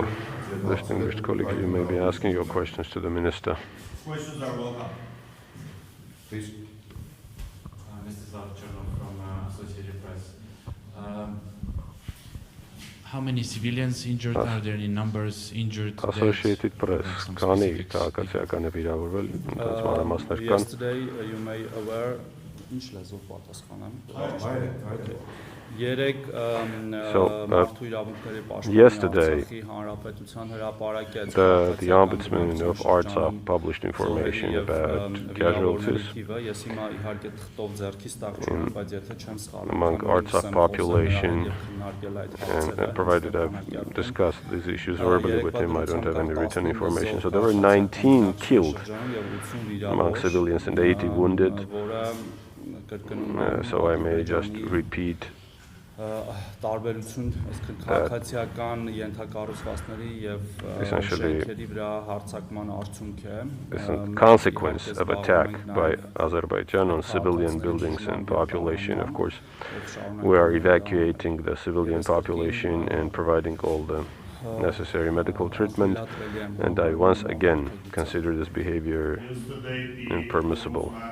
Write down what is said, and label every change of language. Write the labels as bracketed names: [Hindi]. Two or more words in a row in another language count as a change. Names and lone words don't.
[English] Distinguished colleague, you may be asking your questions to the minister. Questions are welcome. Please. Mr. Zavchernov from Associated Press. How many civilians injured? Are there any numbers injured? Associated Press. [Armenian] Քանի քաղաքացիական է վիրավորվել, ընդհանուր մանրամասներ կան։ [English] Yesterday you may aware [Armenian] ինչ լեզվով պատասխանեմ։ [English] Yesterday, the Ombudsman of Artsakh published information about casualties among Artsakh population, and provided I've discussed these issues verbally with him, I don't have any written information. So there were 19 killed among civilians and 80 wounded. So I may just repeat [Armenian] տարբերություն, այսինքն քաղաքացիական ենթակառուցվածքների եւ շենքերի վրա հարձակման արդյունք է։ [English] It's a consequence of attack by Azerbaijan on civilian buildings and population. Of course, we are evacuating the civilian population and providing all the necessary medical treatment, and I once again consider this behavior impermissible.